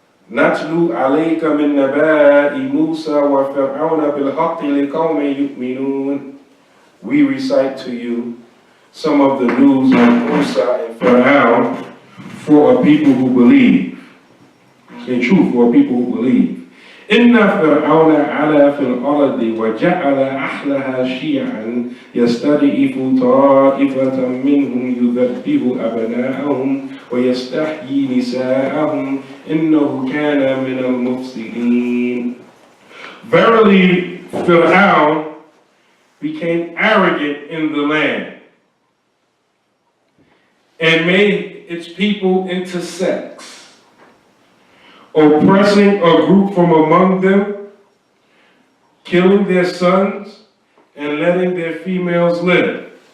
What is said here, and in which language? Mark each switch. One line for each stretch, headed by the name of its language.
Arabic: نَتْلُو عَلَيْكَ مِن نَبَاءِ مُوسَى وَفِرْعَوْنَ بِالْحَقِّ لِقَوْمٍ يُؤْمِنُونَ.
English: We recite to you some of the news of Musa and Fir'aun for a people who believe. In truth, for a people who believe.
Arabic: إن فرعون علا في الأرض وجعل أهلها شيعا يستضعف طائفة منهم يذبح أبناءهم ويستحيي نساءهم إنه كان من المفسدين.
English: Verily, Fir'aun became arrogant in the land and made its people into sects, oppressing a group from among them, killing their sons, and letting their females live.